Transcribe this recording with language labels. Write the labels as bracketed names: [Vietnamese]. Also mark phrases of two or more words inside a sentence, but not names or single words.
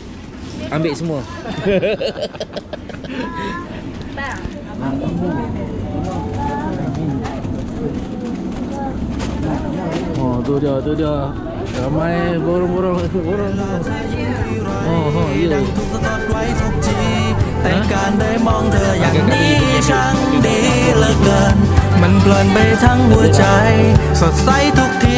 [Malay] Ambil semua. Oh, tu dia. Ramai borong-borong. Oh, ya. [Thai] แต่การได้มองเธออย่างนี้ช่างดีเหลือเกิน มันเพลินไปทั้งหัวใจ สดใสทุก